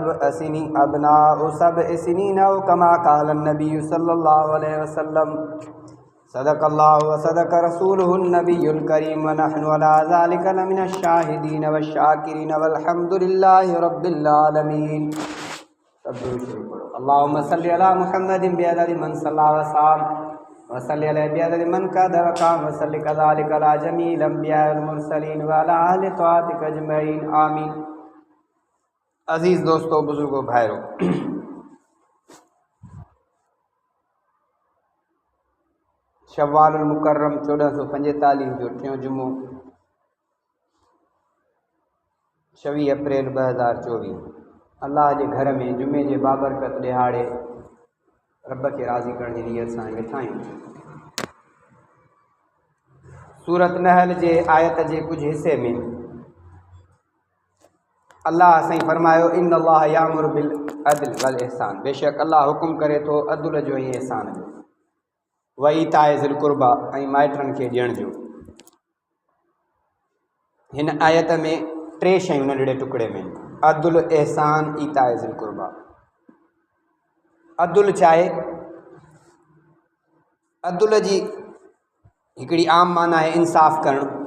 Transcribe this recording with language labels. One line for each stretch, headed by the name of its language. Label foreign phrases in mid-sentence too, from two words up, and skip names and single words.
Arabic: سبع سنين أو كما قال النبي صلى الله عليه وسلم صدق الله وصدق رسوله النبي الكريم ونحن على ذلك لمن الشاهدين والشاكرين والحمد لله رب العالمين. اللهم صل على محمد بعدد من صلى وصام وصل عليه بعدد من قعد وقام وصل كذلك على جميع الأنبياء والمرسلين وعلى أهل طاعتك أجمعين آمين.
Sindhi: अज़ीज़ दोस्तों, बुजुर्गों, भाइयों, शव्वालुल मुकर्रम 1445 जो टियों जुमो 26 अप्रैल 2024 अल्लाह जे घर में जुमे जे बाबरकत ॾिहाड़े रब खे राज़ी करण जी नियत सां वेठा आहियूं। सूरत नहल जे आयत जे कुछ हिस्से में अल्लाह साईं फरमायो
Arabic: إن الله يأمر بالعدل والإحسان,
Sindhi: बेशक अल्लाह हुकुम करे थो अदुल जो ऐं इहसान जो,
Arabic: وإيتاء ذي القربى
Sindhi: ऐं माइटनि खे ॾियण जो। हिन आयत में टे शयूं नंढड़े टुकड़े में अदुल, एहसान,
Arabic: إيتاء ذي القربى.
Sindhi: अदुल चाहे अदुल जी हिकिड़ी आम माना आहे इंसाफ़ करणु।